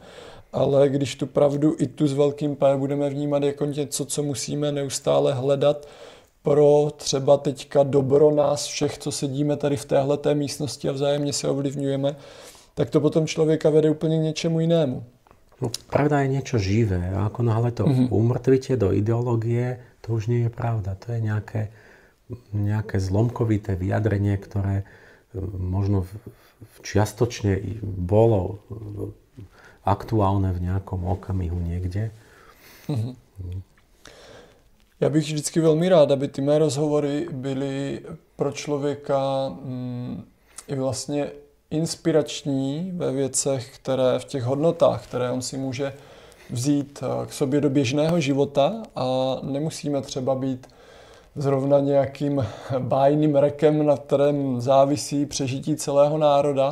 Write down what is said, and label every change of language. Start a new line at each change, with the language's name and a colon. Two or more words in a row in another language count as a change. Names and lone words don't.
Czech: Ale když tu pravdu i tu s velkým P budeme vnímat jako něco, co musíme neustále hledat pro třeba teďka dobro nás všech, co sedíme tady v téhleté místnosti a vzájemně se ovlivňujeme, tak to potom člověka vede úplně k něčemu jinému. No,
Slovak: pravda je niečo živé a ako náhle to umrtvíte do ideológie, to už nie je pravda. To je nejaké zlomkovité vyjadrenie, ktoré možno čiastočne bolo aktuálne v nejakom okamihu niekde.
Czech: Já bych vždycky velmi rád, aby ty mé rozhovory byly pro člověka i vlastně inspirační ve věcech, které v těch hodnotách, které on si může vzít k sobě do běžného života a nemusíme třeba být zrovna nějakým bájným rekem, na kterém závisí přežití celého národa.